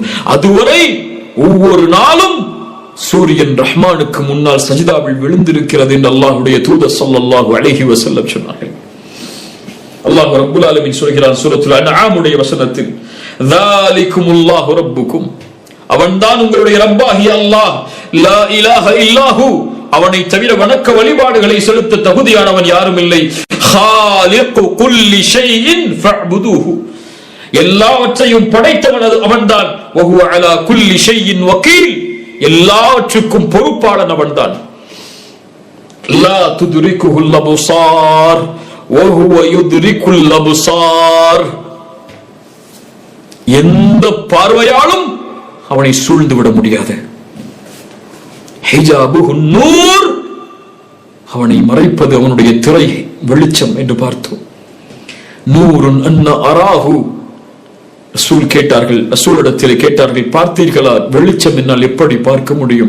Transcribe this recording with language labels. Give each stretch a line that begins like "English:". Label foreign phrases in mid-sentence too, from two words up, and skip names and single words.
Tamil: அதுவரை ஒவ்வொரு நாளும் சூரியன் ரஹ்மானுக்கு முன்னால் சஜிதாவில் விழுந்திருக்கிறது என்று அல்லாஹ்வுடைய தூதர்
Arabic: صلى الله عليه وسلم
Tamil: சொன்னார்கள். அல்லாஹ்
Arabic: رب العالمين
Tamil: சொல்கிறான் சூரத்துல் அன்ஆம் உடைய வசனத்தில்,
Arabic: ذلكم الله ربكم,
Tamil: அவன்தான் உங்களுடைய ரப்பாகிய அல்லாஹ்,
Arabic: لا إله إلا هو,
Tamil: அவனை தவிர வணக்க வழிபாடுகளை செலுத்த தகுதியானவன் யாரும் இல்லை,
Arabic: خَالِقُ كُلِّ شَيْءٍ فَاعْبُدُوهُ,
Tamil: எல்லாவற்றையும் படைத்தவன் அவன்தான்,
Arabic: وَهُوَ عَلَى كُلِّ شَيْءٍ وَكِيلٌ,
Tamil: எல்லாவற்றுக்கும் பொறுப்பாளன் அவன்தான்.
Arabic: لَا تُدْرِكُهُ الْأَبْصَارُ وَهُوَ يُدْرِكُ الْأَبْصَارَ,
Tamil: எந்த பார்வையாலும் அவனை சூழ்ந்து விட முடியாது.
Arabic: حجابه نور,
Tamil: அவனை மறைப்பது அவனுடைய திரை, வெளிச்சம் என்று பார்த்தோம்.
Arabic: نور أنى أراه,
Tamil: ரசூல் கேட்டார்கள், ரசூலிடத்தில் கேட்டார்கள், பார்த்தீர்களா வெளிச்சம் என்னால் எப்படி பார்க்க முடியும்?